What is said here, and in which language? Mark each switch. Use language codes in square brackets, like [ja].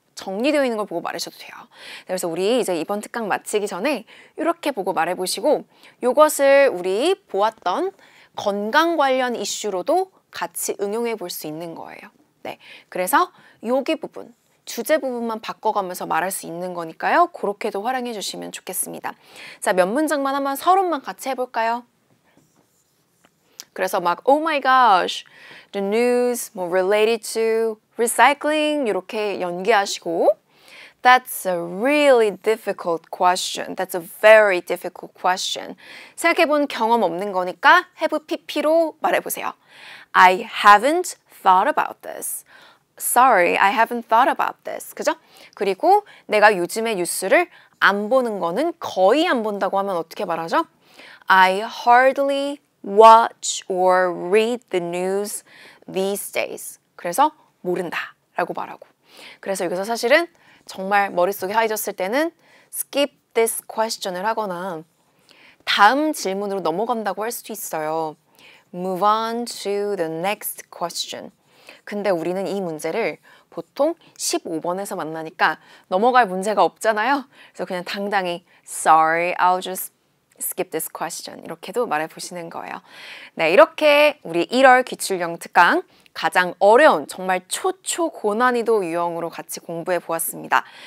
[ko] 정리되어 있는 걸 보고 말하셔도 돼요. 그래서 우리 이제 이번 특강 마치기 전에 이렇게 보고 말해보시고 이것을 우리 보았던 건강 관련 이슈로도 같이 응용해 볼 수 있는 거예요. 네, 그래서 여기 부분, 주제 부분만 바꿔가면서 말할 수 있는 거니까요. 그렇게도 활용해 주시면 좋겠습니다. 자, 몇 문장만 한번 서론만 같이 해볼까요? 그래서 막 [en] Oh my gosh, the news 뭐 related to recycling [ko] 이렇게 연기하시고 [en] That's a really difficult question. That's a very difficult question. [ko] 생각해본 경험 없는 거니까 have pp로 말해보세요. [en] I haven't thought about this. Sorry, I haven't thought about this. [ko] 그죠? 그리고 내가 요즘에 뉴스를 안 보는 거는 거의 안 본다고 하면 어떻게 말하죠? [en] I hardly watch or read the news these days. [ko] 그래서 모른다 라고 말하고. 그래서 여기서 사실은 정말 머릿속에 하얘졌을 때는 skip this question을 하거나 다음 질문으로 넘어간다고 할 수도 있어요. [en] Move on to the next question. [ko] 근데 우리는 이 문제를 보통 15번에서 만나니까 넘어갈 문제가 없잖아요. 그래서 그냥 당당히 [en] Sorry, I'll just skip this question [ko] 이렇게도 말해보시는 거예요. 네, 이렇게 우리 1월 기출형 특강 가장 어려운 정말 초고난이도 유형으로 같이 공부해 보았습니다.